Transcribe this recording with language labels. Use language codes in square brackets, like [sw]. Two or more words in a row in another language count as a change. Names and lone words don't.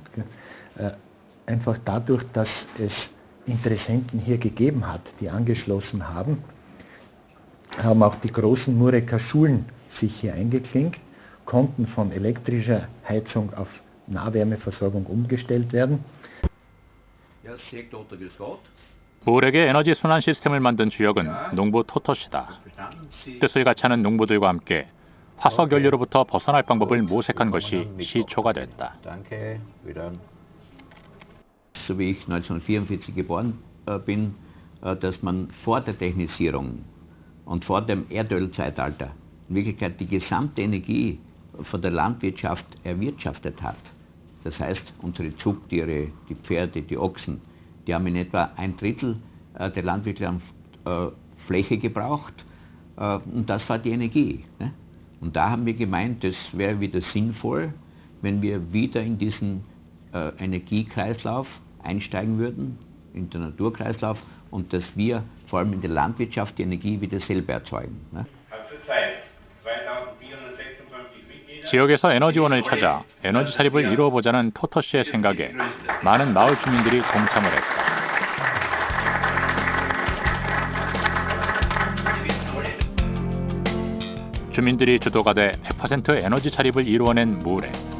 [de] Einfach dadurch, dass es Interessenten hier gegeben hat, die angeschlossen haben, haben auch die großen Mureker Schulen sich hier eingeklinkt, konnten von elektrischer Heizung auf Nahwärmeversorgung umgestellt werden. [ko] 몰에게 에너지 순환 시스템을 만든 주역은 농부 토토시다. 뜻을 같이 하는 농부들과 함께 화석 연료로부터 벗어날 방법을 모색한 것이 시초가 됐다. [de] So wie ich 1944 geboren bin, dass man vor der Technisierung und vor dem Erdölzeitalter in Wirklichkeit die gesamte Energie von der Landwirtschaft erwirtschaftet hat. Das heißt, unsere Zugtiere, die Pferde, die Ochsen, die haben in etwa 1/3 der landwirtschaftlichen Fläche gebraucht und das war die Energie. Ne? Und da haben wir gemeint, das wäre wieder sinnvoll, wenn wir wieder in diesen Energiekreislauf einsteigen würden, in den Naturkreislauf und dass wir vor allem in der Landwirtschaft die Energie wieder selber erzeugen. Ne? [ko] 지역에서 에너지원을 찾아 에너지 자립을 이루어보자는 토토 씨의 생각에 많은 마을 주민들이 동참을 했다. 주민들이 주도가 돼 100% 에너지 자립을 이루어낸 모렉.